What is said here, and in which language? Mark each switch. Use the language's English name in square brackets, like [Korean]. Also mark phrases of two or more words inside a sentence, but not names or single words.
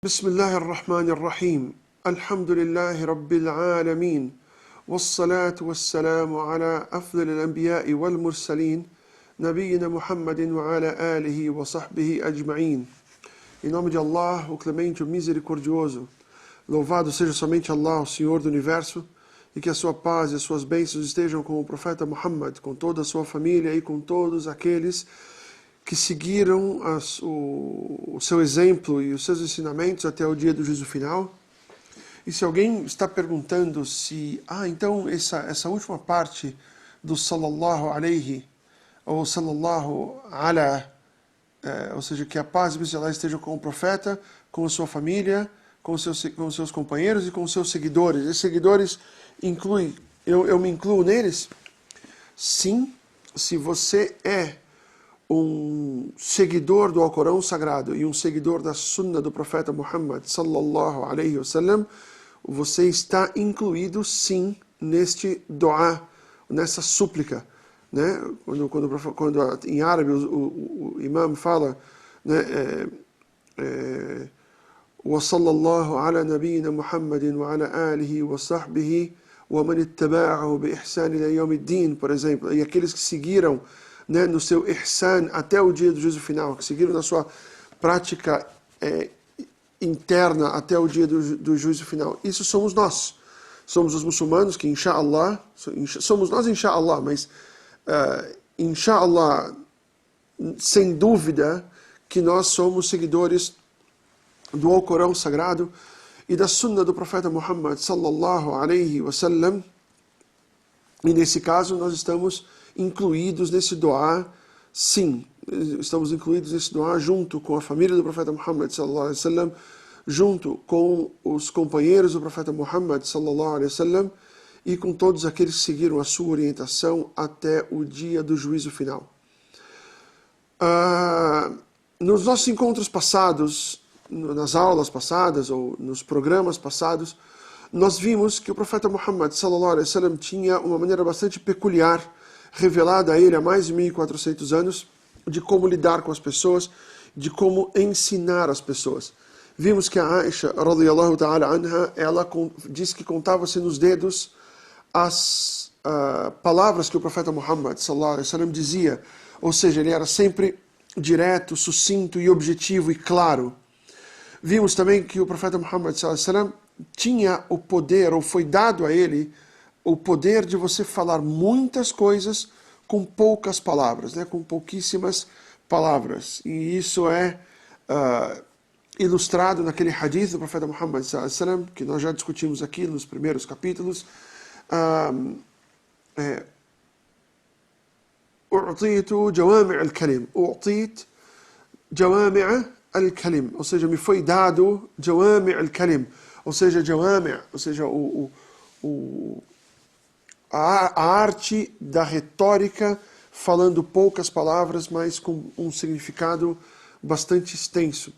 [Arabic] بسم الله الرحمن الرحيم الحمد لله رب العالمين والصلاة والسلام على أفضل الأنبياء والمرسلين نبينا محمد وعلى آله وصحبه أجمعين. [Portuguese] Em nome de Allah, o clemente, o misericordioso, louvado seja somente Allah, o Senhor do Universo, e que a sua paz e as suas bênçãos estejam com o profeta Muhammad, com toda a sua família e com todos aqueles que seguiram o seu exemplo e os seus ensinamentos até o dia do juízo final. E se alguém está perguntando se, então essa última parte do [Arabic] صلى الله عليه, [Portuguese] ou [Arabic] صلى الله على, [Portuguese] ou seja, que a paz e a Allah estejam com o profeta, com a sua família, com os seus companheiros e com os seus seguidores. Esses seguidores incluem, eu me incluo neles? Sim, se você é um seguidor do Alcorão Sagrado e um seguidor da Sunna do profeta Muhammad [Arabic] صلى الله عليه وسلم, [Portuguese] você está incluído sim neste dua, nessa súplica, né? Quando em árabe o imam fala, né, [Arabic] وصلى الله على نبينا محمد وعلى آله وصحبه ومن اتبعه بإحسان إلى يوم الدين, [Portuguese] por exemplo, e aqueles que seguiram, né, no seu ihsan até o dia do juízo final, que seguiram na sua prática interna até o dia do juízo final. Isso somos nós. Somos os muçulmanos que, inshallah, somos nós, inshallah, mas inshallah, sem dúvida, que nós somos seguidores do Alcorão Sagrado e da Sunna do profeta Muhammad [Arabic] صلى الله عليه وسلم. [Portuguese] E nesse caso nós estamos incluídos nesse dua, sim, estamos incluídos nesse dua junto com a família do profeta Muhammad [Arabic] صلى الله عليه وسلم, [Portuguese] junto com os companheiros do profeta Muhammad [Arabic] صلى الله عليه وسلم [Portuguese] e com todos aqueles que seguiram a sua orientação até o dia do juízo final. Nos nossos encontros passados, nas aulas passadas ou nos programas passados, nós vimos que o profeta Muhammad [Arabic] صلى الله عليه وسلم [Portuguese] tinha uma maneira bastante peculiar, revelada a ele há mais de 1400 anos, de como lidar com as pessoas, de como ensinar as pessoas. Vimos que a Aisha, [Arabic] رضي الله تعالى عنها, [Portuguese] ela disse que contava-se nos dedos as palavras que o profeta Muhammad [Arabic] صلى الله عليه وسلم [Portuguese] dizia, ou seja, ele era sempre direto, sucinto e objetivo e claro. Vimos também que o profeta Muhammad [Arabic] صلى الله عليه وسلم [Portuguese] tinha o poder, ou foi dado a ele, o poder de você falar muitas coisas com poucas palavras, né? Com pouquíssimas palavras. E isso é ilustrado naquele hadith do profeta Muhammad [Arabic] صلى الله عليه وسلم, [Portuguese] que nós já discutimos aqui nos primeiros capítulos. [Arabic] أعطيت جوامع الكلم أعطيت جوامع الكلم, [Portuguese] ou seja, me foi dado [Arabic] جوامع الكلم, [Portuguese] ou seja, جوامع, ou seja, a arte da retórica, falando poucas palavras, mas com um significado bastante extenso.